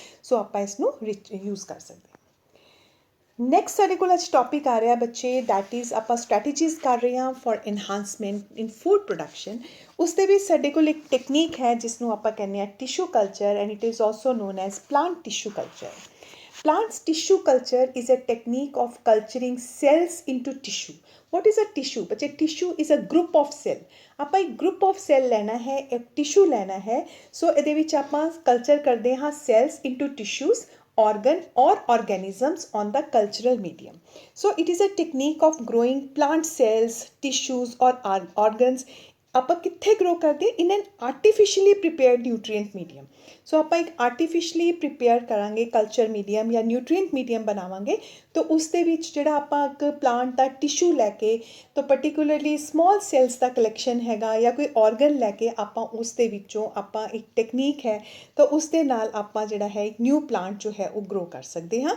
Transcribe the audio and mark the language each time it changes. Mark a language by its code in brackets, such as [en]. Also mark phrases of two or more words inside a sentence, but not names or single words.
[pa] ਸੋ ਆਪਾਂ ਇਸ ਨੂੰ ਯੂਜ਼ ਕਰ ਸਕਦੇ ਹਾਂ। ਨੈਕਸਟ ਸਾਡੇ ਕੋਲ ਅੱਜ ਟੌਪਿਕ ਆ ਰਿਹਾ ਬੱਚੇ, [en] that is [pa] ਆਪਾਂ ਸਟ੍ਰੈਟੇਜੀਜ਼ ਕਰ ਰਹੇ ਹਾਂ [en] for enhancement in food production. [pa] ਉਸ ਦੇ ਵਿੱਚ ਸਾਡੇ ਕੋਲ ਇੱਕ ਟੈਕਨੀਕ ਹੈ ਜਿਸ ਨੂੰ ਆਪਾਂ ਕਹਿੰਦੇ ਹਾਂ [en] tissue culture and it is also known as plant tissue culture. Plants tissue culture is a technique of culturing cells into tissue. What is a tissue? बच्चे tissue is a group of cell. [pa] ਆਪਾਂ ਇੱਕ [en] group of cell [pa] ਲੈਣਾ ਹੈ, ਇੱਕ tissue ਲੈਣਾ ਹੈ। ਸੋ ਇਹਦੇ ਵਿੱਚ ਆਪਾਂ [en] culture [pa] ਕਰਦੇ ਹਾਂ [en] cells into tissues, organ or organisms on the cultural medium. So it is a technique of growing plant cells, tissues or organs. [pa] ਆਪਾਂ ਕਿੱਥੇ ਗਰੋ ਕਰਦੇ? [en] in an artificially prepared nutrient medium. [pa] ਸੋ ਆਪਾਂ ਇੱਕ [en] artificially prepare [pa] ਕਰਾਂਗੇ [en] culture medium [pa] ਜਾਂ [en] nutrient medium [pa] ਬਣਾਵਾਂਗੇ ਤਾਂ ਉਸ ਦੇ ਵਿੱਚ ਜਿਹੜਾ ਆਪਾਂ ਇੱਕ ਪਲਾਂਟ ਦਾ ਟਿਸ਼ੂ ਲੈ ਕੇ ਤਾਂ [en] particularly small cells [pa] ਦਾ ਕਲੈਕਸ਼ਨ ਹੈਗਾ ਜਾਂ ਕੋਈ ਔਰਗਨ ਲੈ ਕੇ ਆਪਾਂ ਉਸ ਦੇ ਵਿੱਚੋਂ ਆਪਾਂ ਇੱਕ ਟੈਕਨੀਕ ਹੈ ਤਾਂ ਉਸ ਦੇ ਨਾਲ ਆਪਾਂ ਜਿਹੜਾ ਹੈ ਇੱਕ [en] new plant [pa] ਜੋ ਹੈ ਉਹ ਗਰੋ ਕਰ ਸਕਦੇ ਹਾਂ।